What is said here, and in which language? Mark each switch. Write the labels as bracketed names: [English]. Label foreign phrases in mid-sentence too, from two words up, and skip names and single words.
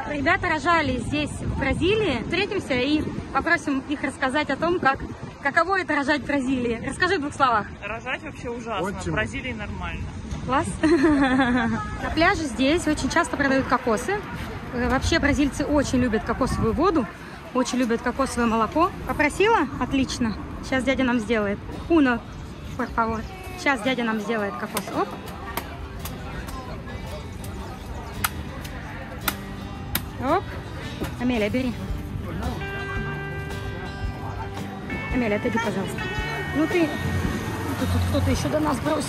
[Russian] Ребята рожали здесь, в Бразилии. Встретимся и попросим их рассказать о том, каково это рожать в Бразилии. Расскажи в 2 словах. Рожать вообще ужасно. Очень. В Бразилии нормально. Класс. На пляже здесь очень часто продают кокосы. Вообще бразильцы очень любят кокосовую воду, очень любят кокосовое молоко. Попросила? Отлично. Сейчас дядя нам сделает. [Spanish] Uno, por favor. [Russian] Сейчас дядя нам сделает кокос. Оп. Оп. Амелия, бери. Амелия, отойди, пожалуйста. Ну ты... Тут кто-то еще до нас бросил.